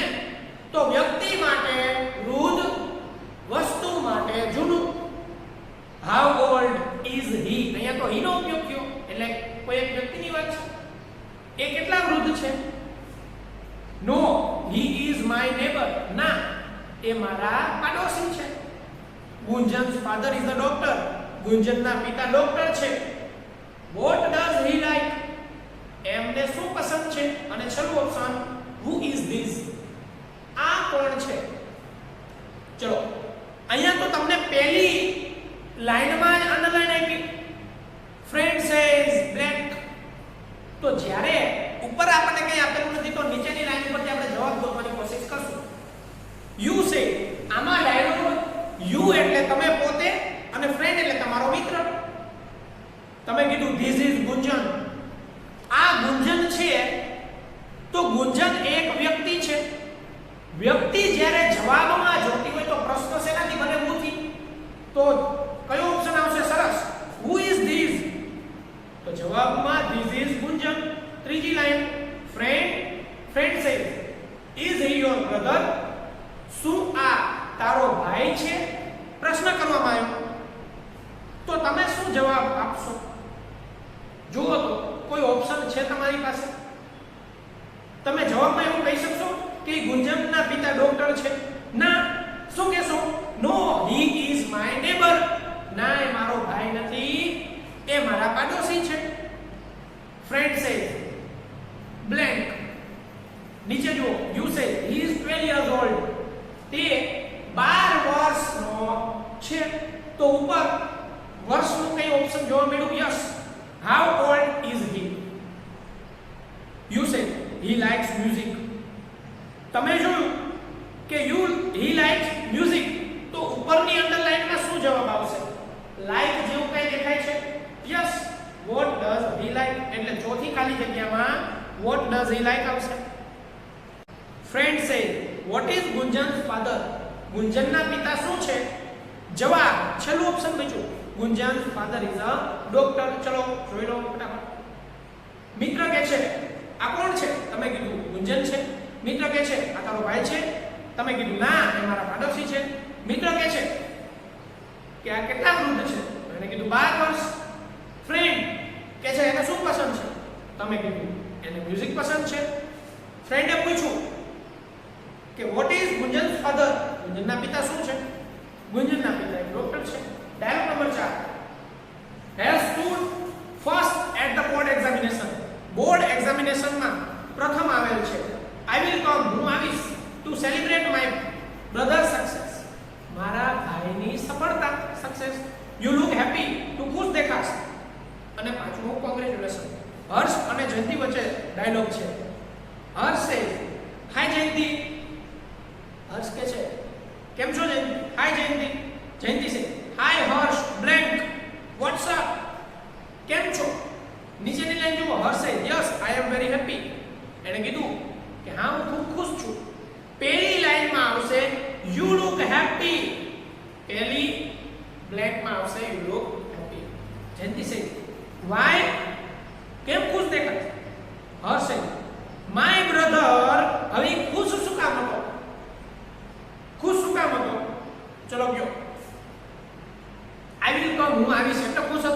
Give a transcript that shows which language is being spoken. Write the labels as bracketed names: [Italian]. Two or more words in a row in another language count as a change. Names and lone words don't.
[Gujarati] તો વ્યક્તિ માટે વૃદ્ધ, વસ્તુ માટે જૂનું. [English] How old is he? [Gujarati] અહીંયા તો હી નો ઉપયોગ થયો એટલે કોઈ એક વ્યક્તિની વાત છે. એ કેટલા વૃદ્ધ છે? [English] No, he is my neighbor. [Gujarati] ના, એ મારા પાડોશી છે. [English] ગુંજન's father is a doctor. [Gujarati] ગુંજનના પિતા ડોક્ટર છે. [English] What does he like? [Gujarati] એમને શું પસંદ છે? અને છેલ્લું ઓપ્શન [English] who is this? [Gujarati] આ કોણ છે? ચલો અહીંયા તો તમને પહેલી લાઈનમાં જ અંડરલાઈન આપી, [English] friend says blank. [Gujarati] તો જ્યારે ઉપર આપણને કંઈ આપેલું નથી તો નીચેની લાઈન પરથી આપણે જવાબ ગોતવાની કોશિશ કરશું. [English] you say, [Gujarati] આમાં ડાયલોગ યુ એટલે તમે પોતે અને ફ્રેન્ડ એટલે તમારો મિત્ર. તમે કીધું [English] this is ગુંજન. [Gujarati] આ ગુંજન છે તો ગુંજન એક વ્યક્તિ છે. વ્યક્તિ જ્યારે જવાબમાં જોતી હોય તો પ્રશ્ન શેનાથી બને? હું. તો કયો ઓપ્શન આવશે? સરસ. [English] who is this? [Gujarati] તો જવાબમાં [English] this is ગુંજન. [Gujarati] ત્રીજી લાઈન [English] friend says is he your brother? [Gujarati] શું આ તારો ભાઈ છે? પ્રશ્ન કરવામાં આવ્યો. તો તમે શું જવાબ આપશો? જુઓ તો કોઈ ઓપ્શન છે તમારી પાસે? તમે જવાબમાં એવું કહી શકશો કે ગુંજનના પિતા ડોક્ટર છે? ના. શું કહેશો? નો, [English] he is my neighbor. [Gujarati] ના, એ મારો ભાઈ નથી, એ મારા પાડોશી છે. [English] friend says blank. [Gujarati] નીચે જુઓ, [English] you say he is 12 years old. [Gujarati] તે 12 વર્ષનો છે. તો ઉપર વર્ષનું કઈ ઓપ્શન જોવા મળ્યું? યસ. [English] how old is he? you say he likes music. [Gujarati] તમે જોયું કે [English] he likes music. [Gujarati] તો ઉપરની અંડરલાઈનમાં શું જવાબ આવશે? લાઈક જેવું કઈ દેખાય છે? યસ. [English] what does he like? [Gujarati] એટલે ચોથી ખાલી જગ્યામાં [English] what does he like [Gujarati] આવશે. [English] friend say what is ગુંજન's father? [Gujarati] ગુંજનના પિતા શું છે? જવાબ છેલ્લું ઓપ્શન બીજું, [English] ગુંજન's father is a doctor. [Gujarati] ચલો જોઈ લો ફટાફટ. મિત્ર કહે છે આ કોણ છે? તમે કીધું ગુંજન છે. મિત્ર કહે છે આ તારો ભાઈ છે? તમે કીધું ના, એ મારા પાડોશી છે. મિત્ર કહે છે કે આ કેટલા વૃદ્ધ છે? એને કીધું 12 વર્ષ. ફ્રેન્ડ કહે છે એને શું પસંદ છે? તમે કીધું એને મ્યુઝિક પસંદ છે. ફ્રેન્ડે પૂછ્યું કે [English] what is ગુંજન's father? [Gujarati] ગુંજનના પિતા શું છે? ગુંજનના પિતા એક ડોક્ટર છે. ડાયલોગ નંબર 4. [English] has stood first at the board examination. [Gujarati] બોર્ડ એક્ઝામિનેશનમાં પ્રથમ આવેલ છે. [English] I will come, [Gujarati] હું આવીશ, [English] to celebrate my brother's success. [Gujarati] મારા ભાઈની સફળતા, સક્સેસ. [English] You look happy, [Gujarati] તું ખુશ દેખાશ. અને પાંચમું કોંગ્રેચ્યુલેશન. હર્ષ અને જયંતિ વચ્ચે ડાયલોગ છે. હર્ષ [English] says hi [Gujarati] જયંતિ. હર્ષ કહે છે કેમ છો જયંતિ? hi જયંતિ. [English] જયંતિ says hi હર્ષ blank. what's up? [Gujarati] કેમ છો? નીચેની લાઈન જુઓ. [English] હર્ષ says yes I am very happy. [Gujarati] એણે કીધું કે હા હું ખૂબ ખુશ છું. પહેલી લાઈનમાં આવશે [English] you look happy. [Gujarati] પહેલી બ્લેકમાં આવશે [English] you look happy. જયંતિ says why? [Gujarati] કેમ ખુશ દેખાય? [English] હર્ષ says my brother. [Gujarati] હવે ખુશ શું કામ હતો? ખુશ શું કામ હતો? ચલો ગયો. [English] I will come, [Gujarati] હું આવીશ એટલે ખુશ હતો?